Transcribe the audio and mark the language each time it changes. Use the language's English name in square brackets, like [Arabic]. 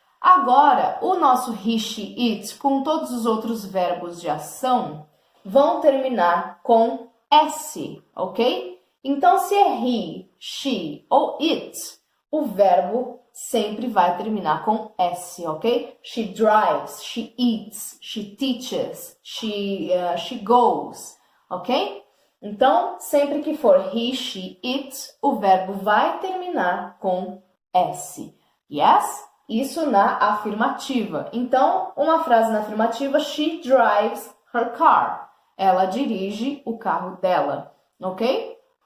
[Portuguese] Agora, o nosso he, she, it, com todos os outros verbos de ação, vão terminar com s, ok? Então, se é he, she ou it, o verbo sempre vai terminar com s, ok? [English] She drives, she eats, she teaches, she goes, ok? [Portuguese] Então, sempre que for he, she, it, o verbo vai terminar com S. Yes? Isso na afirmativa. Então, uma frase na afirmativa, [English] she drives her car. [Portuguese] Ela dirige o carro dela, ok?